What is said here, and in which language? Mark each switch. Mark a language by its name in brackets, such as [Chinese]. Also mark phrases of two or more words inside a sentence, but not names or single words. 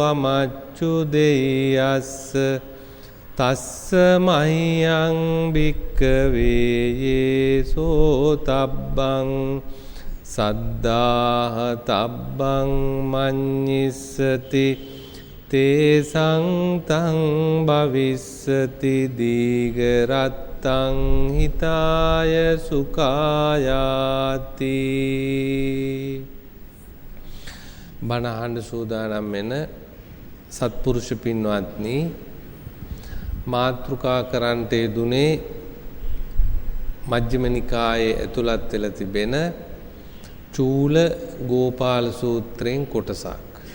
[Pali] අමච්චුදේයස්ස තස්ස මහියං භික්ඛවේ යේසෝ තබ්බං සද්ධාහ තබ්බං මඤ්ඤිස්සති තේසං තං භවිස්සති දීඝරත්තං හිතාය සුඛායාති. [Sinhala] බණ අහන්න සූදානම් වෙන සත්පුරුෂ පින්වත්නි, මාතෘකා කරන්නට යෙදුනේ මජ්ක්‍ධිම නිකායේ ඇතුළත් වෙලා තිබෙන චූල ගෝපාල සූත්‍රයෙන් කොටසක්.